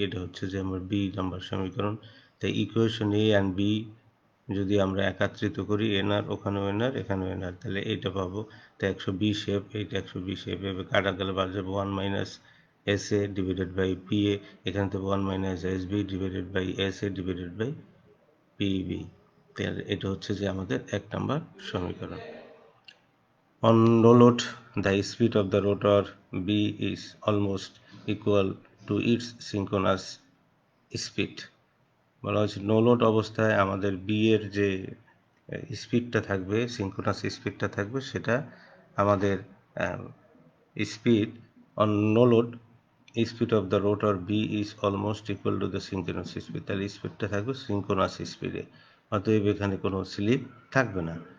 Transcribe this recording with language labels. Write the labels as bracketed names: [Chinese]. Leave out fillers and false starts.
[Bangla] এটা হচ্ছে যে আমার বি নাম্বার সমীকরণ। তাই ইকুয়েশন এ অ্যান্ড বি যদি আমরা একাত্রিত করি, এনআর ওখানেও এনআর এখানেও এনআর, তাহলে এইটা পাবো। তাই 120 এফ, এইটা 120 এফ এভাবে কাটা গেলে বাদ যাবে 1 minus S A divided by P A, এখান থেকে 1 minus S B divided by S A divided by PB. তাহলে এটা হচ্ছে যে আমাদের 1 নাম্বার সমীকরণ। [English] On no load, the speed of the rotor B is almost equal to its synchronous speed। [Bangla] বলা হচ্ছে নো লোড অবস্থায় আমাদের বি এর যে স্পিডটা থাকবে, সিনক্রোনাস স্পিডটা থাকবে, সেটা আমাদের speed on no load speed of the rotor B is almost equal to the synchronous speed. তাহলে স্পিডটা থাকবে সিনক্রোনাস স্পিডে, অতএব এখানে কোনো স্লিপ থাকবে না।